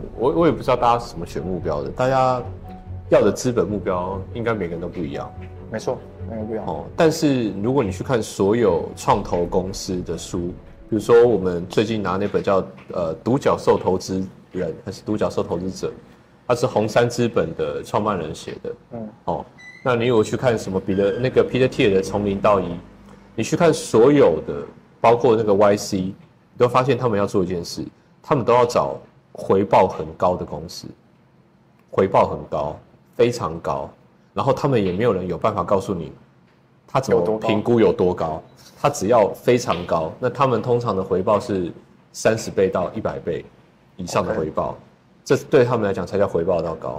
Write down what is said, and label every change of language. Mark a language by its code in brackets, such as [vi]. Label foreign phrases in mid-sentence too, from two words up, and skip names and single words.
[zh] 我也不知道大家是怎麼選目標的，大家要的資本目標應該每個人都不一樣。沒錯，每個不一樣。哦，但是如果你去看所有創投公司的書，比如說我們最近拿那本叫獨角獸投資人還是獨角獸投資者，他是紅杉資本的創辦人寫的。哦，那你有去看什麼Peter Thiel 的從零到一？你去看所有的，包括那個 YC。你都發現他們要做一件事，他們都要找回報很高的公司，回報很高，非常高，然後他們也沒有人有辦法告訴你他怎麼評估有多高，他只要非常高，那他們通常的回報是30倍到100倍以上的回報，這對他們來講才叫回報到高。